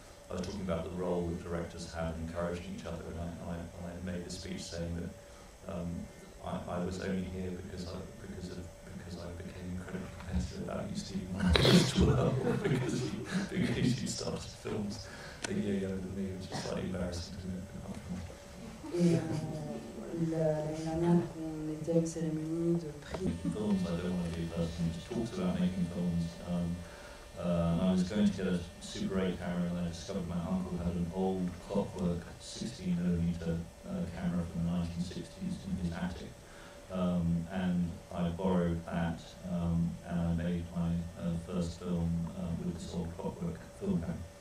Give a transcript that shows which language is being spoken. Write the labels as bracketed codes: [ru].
[en] I was talking about the role that directors have in encouraging each other, and I made this speech saying that I was only here because I became incredibly competitive about you, Stephen, as well, because you started films a year younger than me, which is slightly embarrassing to me. [fr] L'année dernière, on était à une cérémonie de prix. [en] Films, I don't want to be a person who just talks about making films. I was going to get a Super 8 camera, and I discovered my uncle had an old clockwork 16mm camera from the 1960s in his attic. And I borrowed that, and I made my first film with this old clockwork film camera.